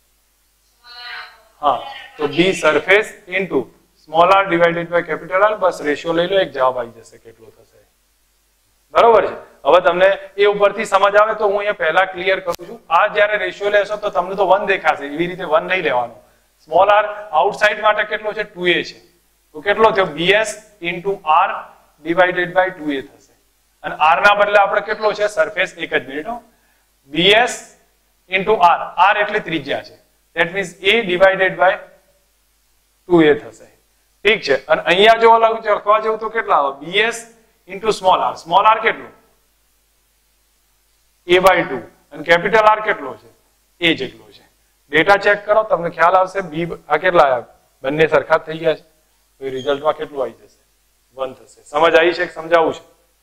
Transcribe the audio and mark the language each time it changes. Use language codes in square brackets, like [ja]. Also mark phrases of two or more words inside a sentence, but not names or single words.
[gu] હા તો [en] B surface into small r divided by capital R [gu] બસ રેશિયો લઈ લો એક જવાબ આવી જશે કેટલો થશે બરોબર છે હવે તમને એ ઉપરથી સમજ આવે તો હું અહીંયા પહેલા ક્લિયર કરું છું આ જ્યારે રેશિયો લેશો તો તમને તો 1 દેખાશે એવી રીતે 1 નહીં લેવાનું [en] small r outside [gu] માટે કેટલો છે 2a છે તો કેટલો થયો [en] bs into r divided by 2a [gu] થશે અને r ના બદલે આપણે કેટલો છે સરફેસ એક જ મિનિટ [en] bs into r r [gu] એટલે ત્રિજ્યા છે [en] that means a divided by 2a [gu] થશે ઠીક છે અને અહીંયા જો લખવા જેવું તો કેટલા આવે [en] bs into small r [gu] કેટલું a/2 અને [en] capital R [gu] કેટલો છે a જેટલો છે [en] data check [gu] કરો તમને ખ્યાલ આવશે b આ કેટલા આવ્યા બંને સરખા થઈ ગયા છે તો રિઝલ્ટમાં કેટલું આવી જશે 1 થશે સમજ આવી છે કે સમજાવું છે